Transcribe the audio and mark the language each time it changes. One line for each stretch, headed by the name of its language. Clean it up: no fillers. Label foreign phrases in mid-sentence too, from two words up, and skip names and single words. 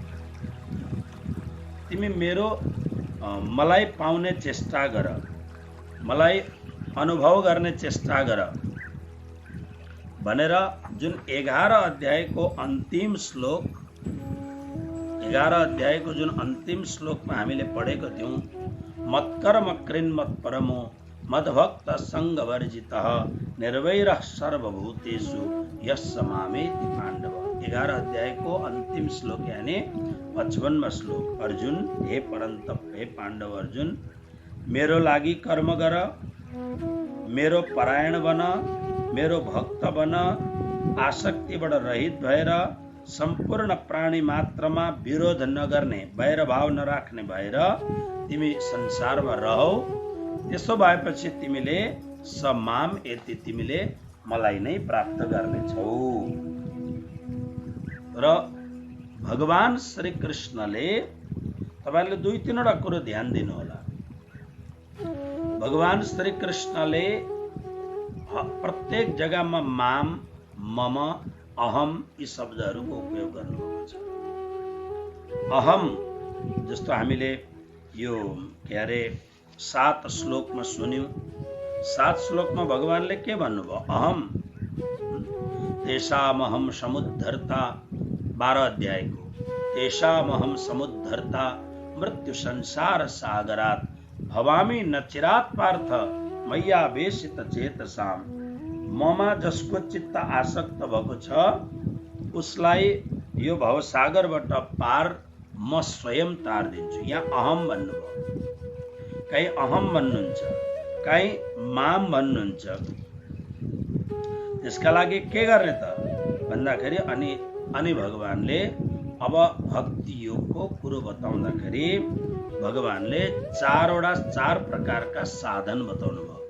Nepali: तिमी मेरो मलाई पाउने चेष्टा गर, मलाई अनुभव गर्ने चेष्टा गर भनेर जुन 11 अध्यायको अन्तिम श्लोक 11 अध्यायको जुन अन्तिम श्लोकमा हामीले पढेको थियौं,
Sanskrit: मत्कर्म कृन्मत् परमो मद्भक्त संगवर्जितः निर्वैरः सर्वभूतेषु यस्य मामेति पाण्डव।
Nepali: 11 अध्यायको अन्तिम श्लोक यानी 55वां श्लोक। अर्जुन हे परन्तप, हे पाण्डव अर्जुन, मेरो लागि कर्म गर, मेरो परायण बन, मेरो भक्त बन, आसक्तिबाट रहित भएर सम्पूर्ण प्राणी मात्रमा विरोध नगर्ने, वैरभाव नराख्ने भएर तिमी संसारमा रहौ। त्यसो भएपछि तिमीले समाम यति तिमीले मलाई नै प्राप्त गर्नेछौ। र भगवान श्री कृष्णले तपाईले 2-3 वटा कुरो ध्यान दिनु होला। भगवान श्री कृष्णले प्रत्येक जग्गामा माम, मम, अहम यी शब्दहरूको उपयोग गर्नुभएको छ। अहम जस्तो हामीले यो के अरे 7 श्लोकमा सुन्यौं। 7 श्लोकमा भगवानले के भन्नुभयो
Sanskrit: अहम तेषामहम समुद्धर्ता
Nepali: 12 अध्यायको
Sanskrit: तेषामहम समुद्धर्ता मृत्यु संसार सागरात् भवामि न चिरात् पार्थ मय्या वेशित चेतसाम् ममा
Nepali: जसको चित्त आसक्त भएको छ उसलाई यो भवसागरबाट पार म स्वयं तारिदिन्छु। यहाँ अहम भन्नुभयो, कहीँ अहम भन्नुहुन्छ, कहीँ माम भन्नुहुन्छ। त्यसका लागि के गर्ने त भन्दाखेरि अनि भगवानले अब भक्ति योगको कुरो बताउँदाखेरि भगवानले चार प्रकारका साधन बताउनु भयो।